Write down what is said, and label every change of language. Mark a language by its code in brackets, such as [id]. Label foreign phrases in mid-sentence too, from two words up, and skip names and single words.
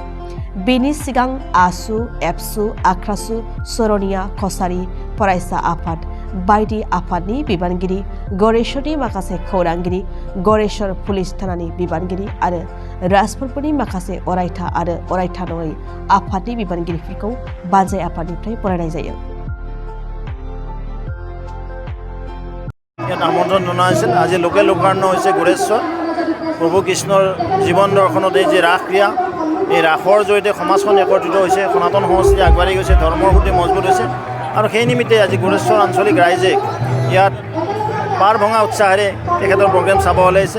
[brx] बेनि सिगां आसु, एबसु, आख्रासु, सरनिया कसारी फरायसा आफाद बायदि आफादनि बिबानगिरि, गणेशनि माखासे खौरांगिरि, गणेश्वर पुलिस थानानि बिबानगिरि आरो राजफोरबोनि माखासे अरायथा आरो अरायथा नङै आफादनि बिबानगिरिफोरखौ बानजाय आफादनिफ्राय बरायनाय जायो। [as] আমন্ত্ৰণ জনোৱা হৈছিল। আজি লোকে লোকাৰণ্য হৈছে গোৰেশ্বৰ প্ৰভু কৃষ্ণৰ জীৱন দৰ্শনত এই যে ৰাস ক্ৰিয়া, এই ৰাসৰ জৰিয়তে সমাজখন একত্ৰিত হৈছে, সনাতন সংস্কৃতি আগবাঢ়ি গৈছে, ধৰ্মৰ সূতি মজবুত হৈছে আৰু সেই নিমিত্তে আজি গোৰেশ্বৰ আঞ্চলিক ৰাইজে ইয়াত পাৰ ভঙা উৎসাহেৰে তেখেতৰ প্ৰগ্ৰেম চাব ওলাইছে।